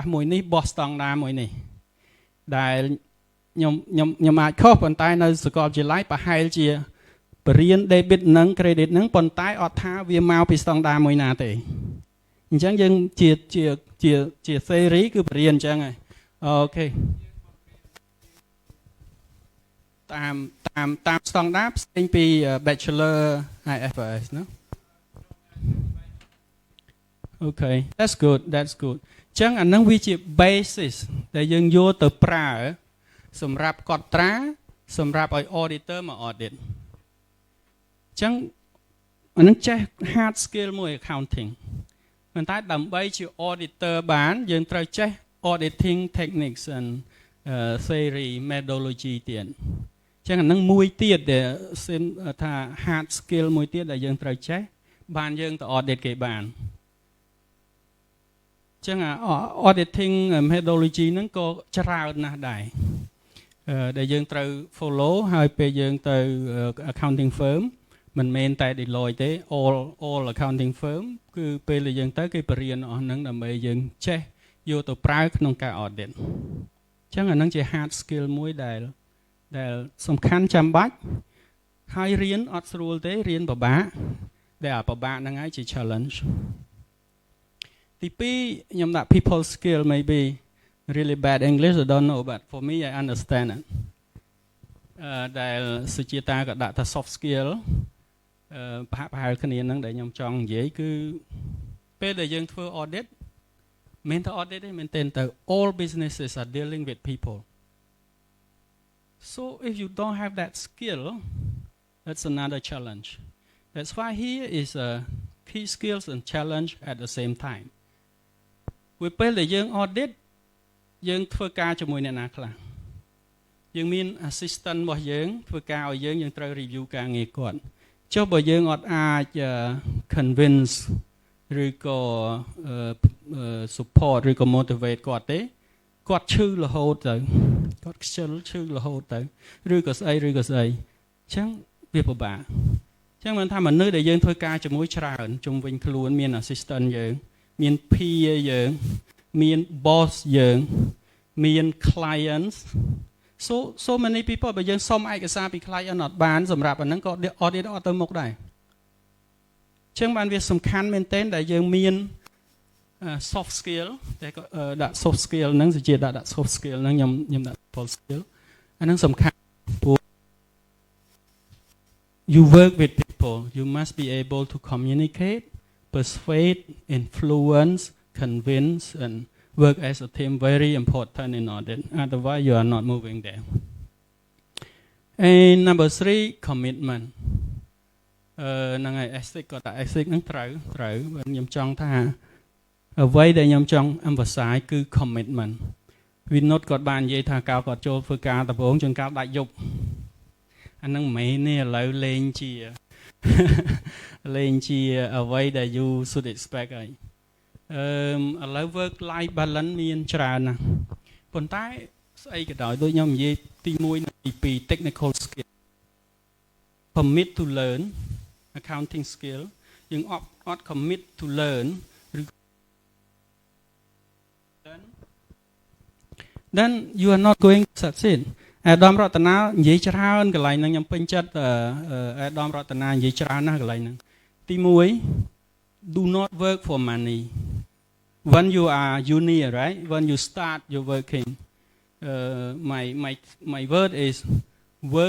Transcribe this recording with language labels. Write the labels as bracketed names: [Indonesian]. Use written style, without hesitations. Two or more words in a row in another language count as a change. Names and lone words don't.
[Khmer] មួយនេះបោះ standard មួយនេះដែលខ្ញុំអាចខុសប៉ុន្តែនៅសាកលវិទ្យាល័យប្រហែលជាបរៀន debit និង credit ហ្នឹងប៉ុន្តែអត់ថាវាមកពី standard មួយណាទេអញ្ចឹងយើងជា theory គឺបរៀនអញ្ចឹងហើយអូខេតាម standard ផ្សេងពី bachelor IFRS ណា [English] Okay that's good that's good [Khmer] ចឹងអានឹងវាជា basis ដែលយើងយកទៅប្រើសម្រាប់ កត់ត្រាសម្រាប់ឲ្យ auditor មក audit ចឹងអានឹងចេះ [English] hard skill [Khmer] មួយ accounting ប៉ុន្តែដើម្បីជា auditor បានយើងត្រូវចេះ [English] auditing techniques and theory methodology [Khmer] ទៀតចឹងអានឹងមួយទៀតដែលថា [English] hard skill [Khmer] មួយទៀតដែលយើងត្រូវចេះបានយើងទៅ audit គេបាន ចឹង [English] auditing methodology [Khmer] ហ្នឹងក៏ច្រើនណាស់ដែរដែលយើងត្រូវ follow ហើយពេលយើងទៅ [English] accounting firm [Khmer] មិនមែនតែ Deloitte ទេ [English] all accounting firm [Khmer] គឺពេលដែលយើងទៅ គេបរៀនអស់ហ្នឹងដើម្បីយើងចេះយកទៅប្រើក្នុងការ audit ចឹងអាហ្នឹងជា [English] hard skill [Khmer] មួយដែលសំខាន់ចាំ បាច់ហើយរៀនអត់ស្រួលទេរៀនពិបាកដែលពិបាកហ្នឹងហើយជា challenge ទី2ខ្ញុំដាក់ [English] people skill maybe really bad English I don't know but for me I understand it [Khmer] ដែលសុជាតាក៏ដាក់ថា [English] soft skill [Khmer] ប្រហែលគ្នាហ្នឹងដែលខ្ញុំចង់និយាយគឺពេលដែលយើងធ្វើ audit មិនទៅ audit ទេមែនទេទៅ [English] all businesses are dealing with people so if you don't have that skill that's another challenge that's why here is a key skills and challenge at the same time [Khmer] ពេលដែលយើង audit យើងធ្វើការជាមួយអ្នកណាខ្លះយើងមាន assistant របស់យើងធ្វើការឲ្យយើងត្រូវ review ការងារគាត់ចុះបើយើងអត់អាច convince ឬក៏ support ឬក៏ motivate គាត់ទេគាត់ឈឺរហូតទៅគាត់ខ្ជិលឈឺរហូតទៅឬក៏ស្អីអញ្ចឹងវាពិបាកអញ្ចឹងមិនថាមនុស្សដែលយើងធ្វើ ការជាមួយច្រើនជុំវិញខ្លួនមាន assistant យើងមាន peer យើងមាន boss យើងមាន [English] clients so many people [Khmer] បើយើងសុំឯកសារពី client អត់បានសម្រាប់អាហ្នឹងក៏ audit អត់ទៅមុខដែរអញ្ចឹងបានវាសំខាន់មែនទែនដែលយើងមាន [English] soft skill [Khmer] តែដាក់ [English] soft skill [Khmer] ហ្នឹងសុជាដាក់ [English] soft skill [Khmer] ហ្នឹងខ្ញុំដាក់ [English] soft skill [Khmer] អាហ្នឹងសំខាន់ព្រោះ [English] you work with people you must be able to communicate persuade influence convince and work as a team very important in audit otherwise you are not moving there and number 3 commitment [Khmer] ហ្នឹងហើយ ethic ក៏តែ ethic ហ្នឹងត្រូវខ្ញុំចង់ថាអ្វីដែលខ្ញុំចង់ emphasize គឺ commitment វាណុតគាត់បាននិយាយថាកាលគាត់ចូលធ្វើការដំបូងជួនកាលដាច់យប់អាហ្នឹងមិនមែនទេឥឡូវលេងជា អ្វីដែល [English] you should expect [Khmer] ហើយឥឡូវ [English] work life balance [Khmer] មានច្រើនណាស់ប៉ុន្តែស្អីក៏ដោយដូចខ្ញុំនិយាយទី1និងទី2 [English] technical skill commit to learn accounting skill [Khmer] យើងអត់ [English] commit to learn then you are not going to succeed [Khmer] អាដាមរតនានិយាយច្រើនកន្លែងហ្នឹងខ្ញុំពេញចិត្តអាដាមរតនានិយាយច្រើនណាស់កន្លែងហ្នឹងទី1 [English] do not work for money when you are junior right when you start your working my word is work